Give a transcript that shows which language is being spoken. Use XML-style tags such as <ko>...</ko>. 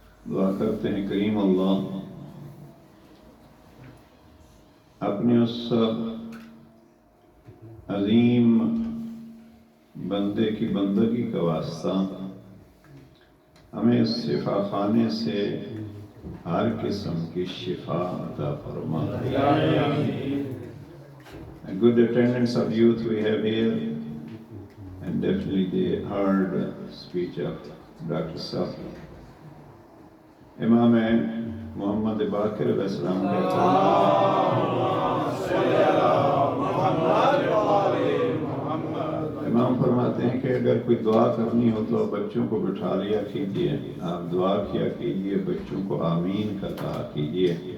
<ur>دعا کرتے ہیں کریم اللہ اپنے اس عظیم بندے کی بندگی کا واسطہ ہمیں اس شفا خانے سے ہر قسم کی شفا عطا فرما.</ur> <en>A good attendance of youth we have here, and definitely they heard the speech of Dr. Safi.</en> <ur>امام محمد باقر علیہ السلام کہتے ہیں: امام فرماتے ہیں کہ اگر کوئی دعا کرنی ہو تو بچوں کو بٹھا لیا کیجیے، آپ دعا کیا کیجیے، بچوں کو آمین کا کہا کیجیے.</ur>